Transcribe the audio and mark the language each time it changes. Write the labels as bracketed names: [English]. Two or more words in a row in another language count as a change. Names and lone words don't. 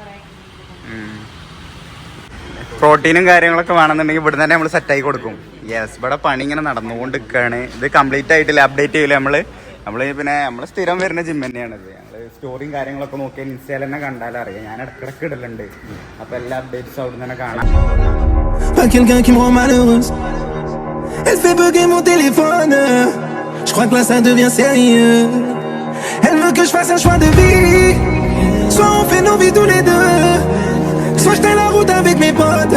[Malayalam] പ്രോട്ടീനും കാര്യങ്ങളൊക്കെ വേണമെന്നുണ്ടെങ്കിൽ ഇവിടെ തന്നെ നമ്മൾ സെറ്റായി കൊടുക്കും. യെസ്, ഇവിടെ പണി ഇങ്ങനെ നടന്നുകൊണ്ട് നിൽക്കുകയാണ്. ഇത് കംപ്ലീറ്റ് ആയിട്ടില്ല, അപ്ഡേറ്റ് ചെയ്യില്ല നമ്മള്. നമ്മള് പിന്നെ നമ്മള് സ്ഥിരം വരുന്ന ജിം തന്നെയാണിത്. ഞങ്ങള് സ്റ്റോറിയും കാര്യങ്ങളൊക്കെ നോക്കിയാൽ ഇൻസ്റ്റയിൽ തന്നെ കണ്ടാലറിയാം. ഞാൻ ഇടക്കിടക്ക് ഇടലുണ്ട്. അപ്പൊ എല്ലാ അപ്ഡേറ്റ്സും അവിടെ നിന്ന് തന്നെ കാണാം. [French] Pas quelqu'un qui me rend malheureuse. Elle fait bugger mon téléphone. Je crois que là ça devient sérieux. Elle veut que je fasse un choix de vie. Soit on fait nos vies tous les deux, soit je tiens la route avec mes potes.